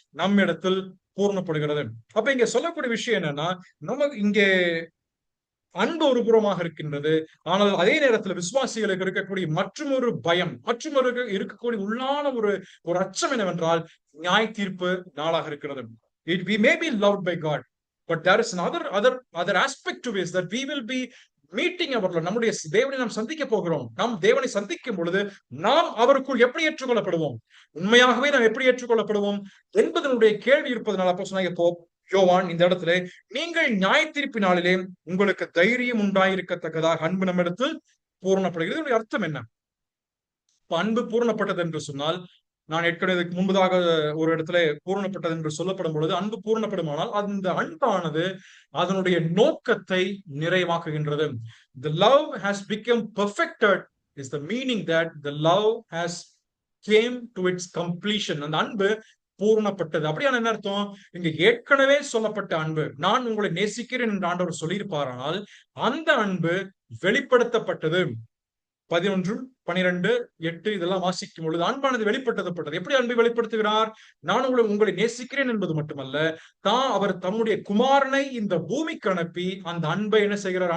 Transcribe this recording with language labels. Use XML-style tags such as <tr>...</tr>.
<ta>நம்மிடத்தில் பூர்ணப்படுகிறது. அப்ப இங்க சொல்லக்கூடிய விஷயம் என்னன்னா, நமக்கு இங்கே அன்பு ஒரு புறமாக இருக்கின்றது. ஆனால் அதே நேரத்தில் விசுவாசிகளுக்கு இருக்கக்கூடிய மற்றொரு பயம், இருக்கக்கூடிய உள்ளான ஒரு அச்சம் என்னவென்றால் நியாய தீர்ப்பு நாளாக இருக்கிறது.</ta> <en>We may be loved by God, but there is another aspect to this, that we will be</en> <ta>meeting அவர்கள் நம்முடைய தேவனை நாம் சந்திக்க போகிறோம். நாம் தேவனை சந்திக்கும் பொழுது நாம் அவருக்குள் எப்படி ஏற்றுக்கொள்ளப்படுவோம், உண்மையாகவே நாம் எப்படி ஏற்றுக்கொள்ளப்படுவோம் என்பதனுடைய கேள்வி இருப்பதனால் அப்போஸ்தலனாகிய யோவான் இந்த இடத்துல நீங்கள் நியாய தீர்ப்பு நாளிலே உங்களுக்கு தைரியம் உண்டாயிருக்கத்தக்கதாக அன்பு நம்மிடத்தில் பூரணப்படுகிறது. இதனுடைய அர்த்தம் என்ன? அன்பு பூரணப்பட்டது என்று சொன்னால், நான் ஏற்கனவே முன்பதாக ஒரு இடத்துல பூரணப்பட்டது என்று சொல்லப்படும் பொழுது அன்பு பூரணப்படுமானால் அந்த அன்பானது அதனுடைய நோக்கத்தை நிறைவாக்குகின்றது.</ta> <en>The love has become perfected is the meaning that the love has came to its completion.</en> <ta>அந்த அன்பு பூரணப்பட்டது. அப்படியான என்ன அர்த்தம்? இங்க ஏற்கனவே சொல்லப்பட்ட அன்பு, நான் உங்களை நேசிக்கிறேன் என்று ஆண்டவர் சொல்லியிருப்பாரானால் அந்த அன்பு வெளிப்படுத்தப்பட்டது. 11, 12, 8 இதெல்லாம் வாசிக்கும் பொழுது அன்பானது வெளிப்படுத்தப்பட்டது. எப்படி அன்பை வெளிப்படுத்துகிறார்? நான் உங்களை நேசிக்கிறேன் என்பது மட்டுமல்ல, அவர் தம்முடைய குமாரனை இந்த பூமிக்கு அனுப்பி அந்த அன்பை என்ன செய்கிறார்?</ta>